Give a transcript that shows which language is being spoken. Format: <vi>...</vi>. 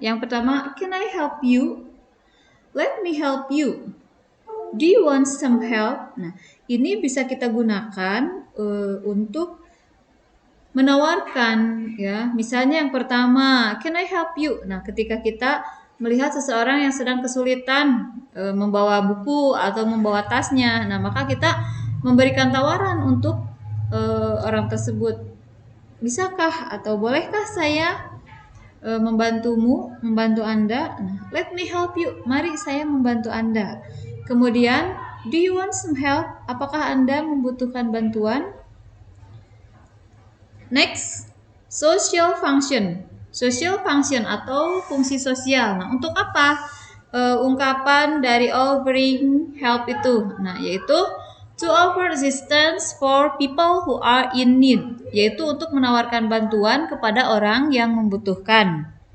<id>Yang pertama,</id> <en>can I help you? Let me help you. Do you want some help?</en> <id>Nah, ini bisa kita gunakan untuk menawarkan ya. Misalnya yang pertama,</id> <en>can I help you?</en> <id>Nah, ketika kita melihat seseorang yang sedang kesulitan membawa buku atau membawa tasnya, nah maka kita memberikan tawaran untuk orang tersebut. Bisakah atau bolehkah saya membantu Anda? Nah,</id> <en>let me help you.</en> <id>Mari saya membantu Anda. Kemudian,</id> <en>do you want some help?</en> <id>Apakah Anda membutuhkan bantuan?</id> <en>Next, social function. Social function</en> <id>atau fungsi sosial. Nah, untuk apa ungkapan dari offering help itu? Nah, yaitu</id> <en>to offer assistance for people who are in need,</en> <id>yaitu untuk menawarkan bantuan kepada orang yang membutuhkan.</id>